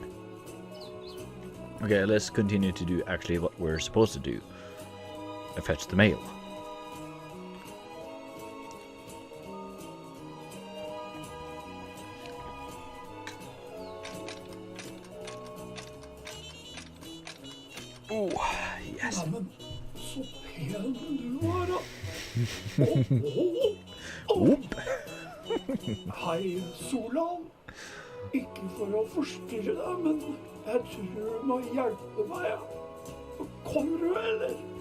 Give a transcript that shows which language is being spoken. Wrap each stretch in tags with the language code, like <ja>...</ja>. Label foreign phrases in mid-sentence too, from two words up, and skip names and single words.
<en>Okay, let's continue to do actually what we're supposed to do. Fetch the mail. Oh, yes.</en> <no>Neimen, så pen du var, da. Opp. Hei, Solan. Ikke for å forstyrre deg, men jeg tror du må hjelpe meg, ja. Kommer du, eller?</no>